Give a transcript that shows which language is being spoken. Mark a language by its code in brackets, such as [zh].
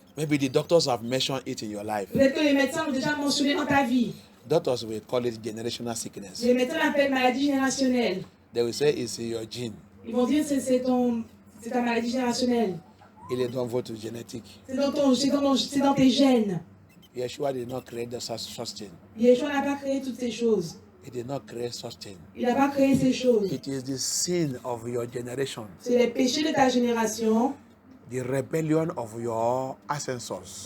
[en] Maybe the doctors have mentioned it in your life. [fr] Peut-être que les médecins l'ont déjà mentionné dans ta vie. [en] Doctors will call it generational sickness. [fr] Les médecins l'appellent maladie générationnelle. [en] They will say it's in your gene. [fr] Ils vont dire que c'est ta maladie générationnelle. Il est dans votre génétique. C'est dans tes gènes. [en] Yeshua did not create such thing. [fr] Yeshua n'a pas créé toutes ces choses. [en] He did not create such thing. [fr] Il n'a pas créé ces choses. [en] It is the sin of your generation. [fr] C'est les péchés de ta génération. [en] The rebellion of your ancestors.